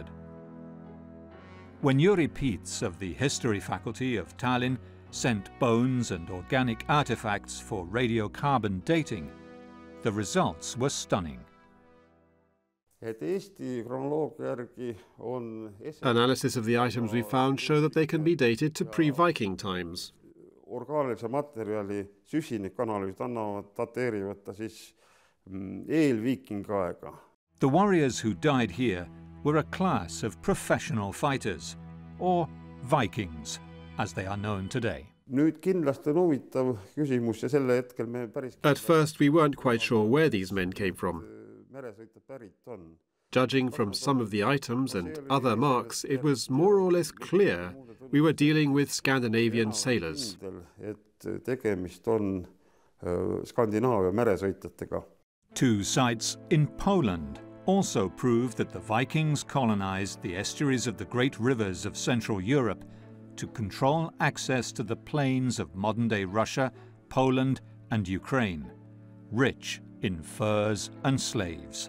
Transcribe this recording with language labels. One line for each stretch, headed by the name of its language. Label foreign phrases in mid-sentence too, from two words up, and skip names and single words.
English: When Jüri Piets of the History Faculty of Tallinn sent bones and organic artifacts for radiocarbon dating, the results were stunning. Analysis of the items we found show that they can be dated to pre-Viking times.
Estonian: Orgaanilise materjali süsinikanalüüsid dateerivad ta siis eelviikingaega.
English: The warriors who died here were a class of professional fighters, or Vikings, as they are known today.
Estonian: Nüüd kindlasti on huvitav küsimus ja selle hetkel me päris...
English: At first we weren't quite sure where these men came from. Judging from some of the items and other marks, it was more or less clear we were dealing with Scandinavian sailors. Two sites in Poland also prove that the Vikings colonized the estuaries of the great rivers of Central Europe to control access to the plains of modern-day Russia, Poland and Ukraine, rich in furs and slaves.